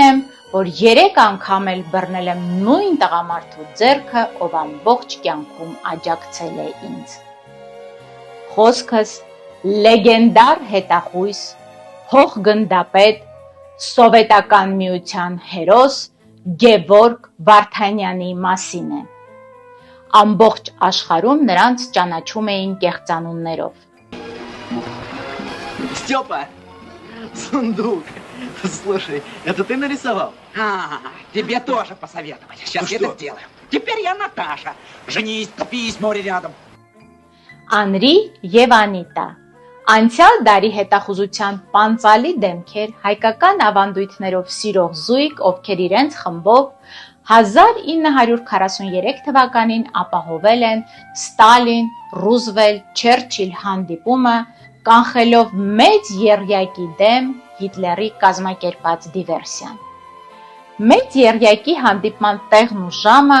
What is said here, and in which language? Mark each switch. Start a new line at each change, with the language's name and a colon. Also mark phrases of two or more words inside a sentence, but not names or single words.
Armenian: եմ, որ 3 անգամ էլ բռնել եմ նույն տղամարդու ձեռքը, ով ամբողջ կյանքում աջակցել է ինձ։ Խոսքս լեգենդար հետախույզ, փոխգնդապետ, Սովետական միության հերոս Գևորգ Վարդանյանի մասին է։ Ամբողջ աշխարհում նրանց ճանաչում էին կեղծանուններով։
Russian: Степа, сундук. Слушай, это ты нарисовал? Тебе тоже посоветовали. Сейчас я это сделаю. Теперь я Наташа. Женись, купись, море рядом.
Armenian: Անրի և Անիտա։ Անցյալ դարի հետախուզության պանծալի դեմքեր հայկական ավանդույթներով սիրող զույգ, ովքեր իրենց խմբով 1943 թվականին ապահովել են Ստալին, Ռուզվելտ, Չերչիլ հանդիպումը, կանխելով մեծ եռյակի դեմ Հիտլերի կազմակերպած դիվերսիան։ Մեծ եռյակի հանդիպման տեղն ու ժամը